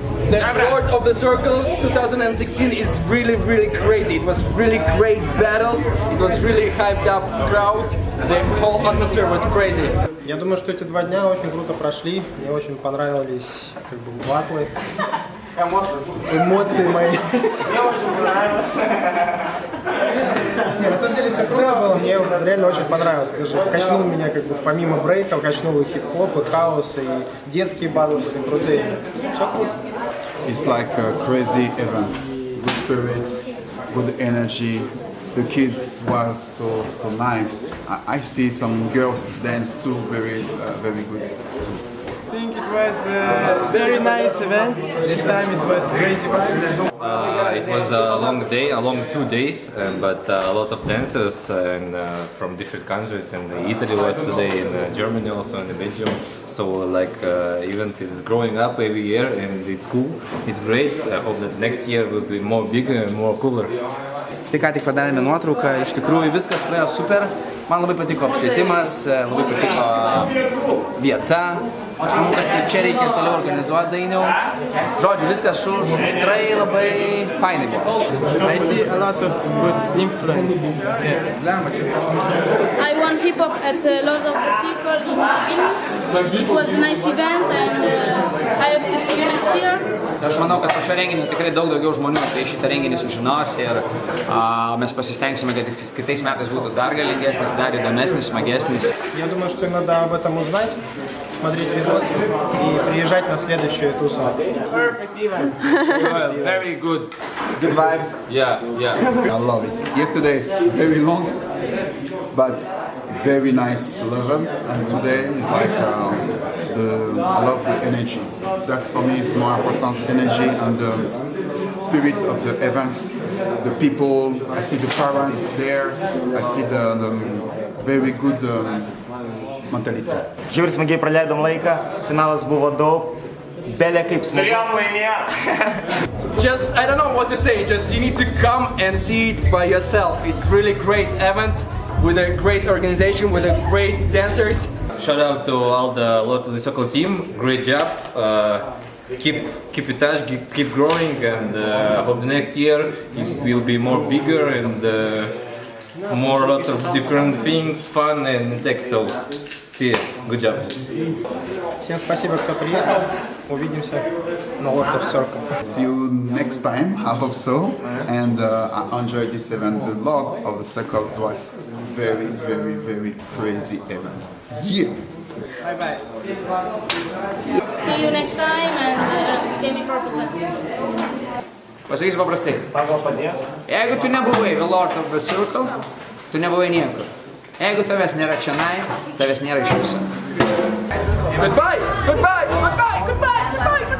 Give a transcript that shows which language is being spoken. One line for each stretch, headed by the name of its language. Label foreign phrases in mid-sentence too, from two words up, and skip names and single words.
English: The Lord of the Circles 2016 is really crazy. It was really great battles. It was really hyped up crowd. The whole atmosphere was crazy.
Russian: Я думаю, что эти 2 дня очень круто прошли. Мне очень понравились батлы. Эмоции мои. Мне очень понравилось. На самом деле все круто было, мне реально очень понравилось. Даже качнул меня помимо брейков, качнул и хип-хоп, и хаос, и детские батлы были крутые. Все круто.
English: It's like a crazy event, good spirits, good energy. The kids was so nice. I see some girls dance too, very good too. I think it was a very nice event. This time it was crazy. It was a long day, a long 2 days, but a lot of dancers and from different countries. And Italy was today, and Germany also, and Belgium. So like event is growing up every year, and it's cool. It's great. I hope that next year will be more bigger and more cooler.
Lithuanian: Tai ką tik padarėme nuotrauką, iš tikrųjų viskas praėjo super, man labai patiko apšvietimas, labai patiko vieta, aš manau, kad ir čia reikia toliau organizuoti Dainiau. Žodžiu, viskas šustrai labai fainai buvo.
English: I see a lot of good influence. I won hip hop at Lord of the Circle in Vilnius. It was a nice event and I hope to see you next year.
Lithuanian: Aš manau, kad po šio renginio tikrai daug daugiau žmonių apie šitą renginį sužinos ir mes pasistengsime, kad kitais metais būtų dar galingesnis, dar įdomesnis, smagesnis.
Russian: Я думаю, что надо об этом узнать, смотреть видосы и приезжать на следующую тусу.
English: Perfect event. Very good. Good vibes. Yeah. I love it. Yesterday is very long, but very nice level, and today is like I love the energy. That's for me is more important, energy and the spirit of the events, the people. I see the parents there. I see the very good mentality.
Lithuanian: Žiauriai smagiai praleidom laiką, finalas buvo daug, belė kaip smagu.
English: Just, I don't know what to say, just you need to come and see it by yourself. It's really great event with a great organization, with a great dancers. Shout out to all the Lord of the Circle team. Great job. Keep in touch, keep growing, and I hope the next year it will be more bigger and more lot of different things, fun and tech. So see you. Good job.
Russian: Всем спасибо, кто приехал. Увидимся на Lord of the Circle.
English: See you next time, I hope so. And I enjoyed this event. The Lord of the Circle was very crazy event. Yeah. Bye. See you next time and give me 4%.
Lithuanian: Pasakysiu paprastai. Jeigu tu nebuvai The Lord of the Circle, tu nebuvai niekur. Jeigu tavęs nėra čionai, tavęs nėra iš viso.
English: Goodbye!